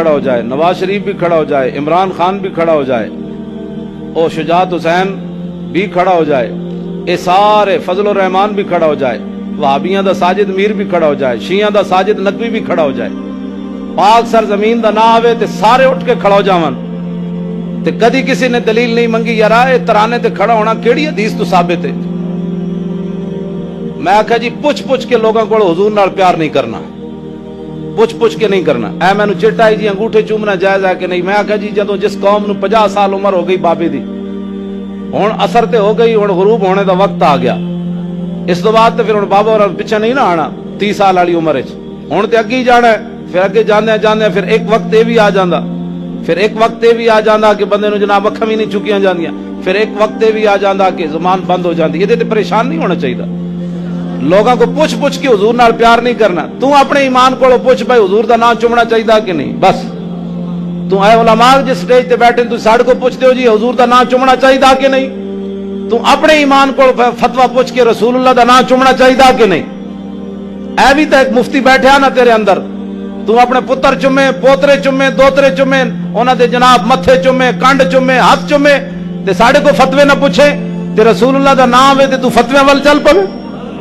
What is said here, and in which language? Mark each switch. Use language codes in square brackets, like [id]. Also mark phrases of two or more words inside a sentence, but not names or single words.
[pa] کھڑا ہو جائے، نواز شریف بھی کھڑا ہو جائے، عمران خان بھی کھڑا ہو جائے، اور شجاعت حسین بھی کھڑا ہو جائے، اے سارے فضل الرحمان بھی کھڑا ہو جائے، وہابیاں دا ساجد میر بھی کھڑا ہو جائے، شیعہ دا ساجد نقوی بھی کھڑا ہو جائے، پاک سرزمین دا نہ آوے تے سارے اٹھ کے کھڑا ہو جاون تے کدی کسی نے دلیل نہیں منگی یار اے ترانے تے کھڑا ہونا کیڑی حدیث تو ثابت ہے؟ میں آکھا جی پوچھ کے لوگوں کو حضور نال پیار نہیں کرنا، پوچھ کے نہیں کرنا، اے میں نو چٹا ہے جی انگوٹھے چومنا جائز ہے کہ نہیں؟ میں آکھا جی جدوں جس قوم نو 50 سال عمر ہو گئی بابے دی، ہن اثر تے ہو گئی، ہن غروب ہونے دا وقت آ گیا، اس تو بعد تے پھر ہن بابا اور پیچھے نہیں نہ آنا 30 سال والی عمر وچ، ہن تے اگے ہی جانا ہے، پھر اگے جاندے پھر ایک وقت یہ بھی آ جاندا، پھر ایک وقت یہ بھی آ جاندا کہ بندے نو جناب اکھاں بھی نہیں چکیاں جاندیاں، پھر ایک وقت یہ بھی آ جاندا کہ زبان بند ہو جاندی، یہ تے پریشان نہیں ہونا چاہیے۔ لوگاں کو پوچھ کے حضور نال پیار نہیں کرنا، تو اپنے ایمان کو پوچھ بھائی حضور دا نام چومنا چاہیے کہ نہیں؟ بس تو اے علماء جس سٹیج تے بیٹھے تو ساڈے کو پوچھتے ہو جی حضور دا نام چومنا چاہیے کہ نہیں؟ تو اپنے ایمان کو فتویٰ پوچھ کے رسول اللہ دا نام چومنا چاہیے کہ نہیں؟ اے بھی تو ایک مفتی بیٹھا نا تیرے اندر، تو اپنے پتر چومے، پوترے چومے، دوترے چومے، انہاں دے جناب متھے چومے، کنڈ چومے، ہاتھ چومے، تے ساڈے کو فتوے نہ پوچھے تے رسول اللہ دا نام ہے تے تو فتوے ول چل پوے۔